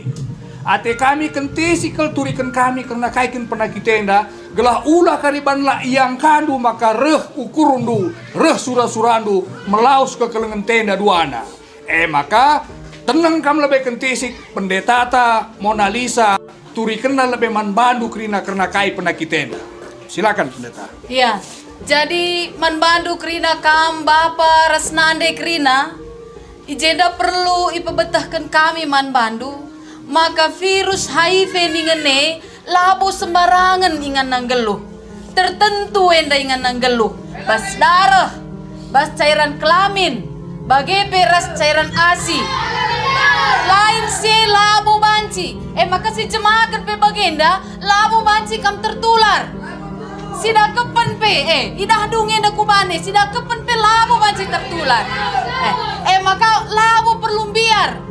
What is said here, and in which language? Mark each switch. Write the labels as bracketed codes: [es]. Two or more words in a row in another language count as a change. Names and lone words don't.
[btx] Ate kami kentisikal turikan kami karena kaikin penakit tenda gelah ulah kariban la yang kandu maka reh ukurundu reh surah-surandu melaus ke kelengan tenda duana. Maka tenang kam lebih kentisik pendeta Mona Lisa turikan lebih man bandu kerina karena kai penakit tenda. [id] Silakan pendeta. Iya. [btx] Jadi man bandu kerina kam Bapa Resnande kerina ijenda perlu ipebetahkan kami man bandu maka virus HIV ningene labo sembarangan ingan nanggeluh. Tertentu enda ingan nanggeluh. Bas darah, bas cairan kelamin, bagai beras cairan ASI. Lain si labo banci. Maka si jemaahkan pe bagenda labo banci kam tertular. Sida kepen pe idah dunge da kubane sida kepen pe labo banci tertular. Maka labo perlu biar.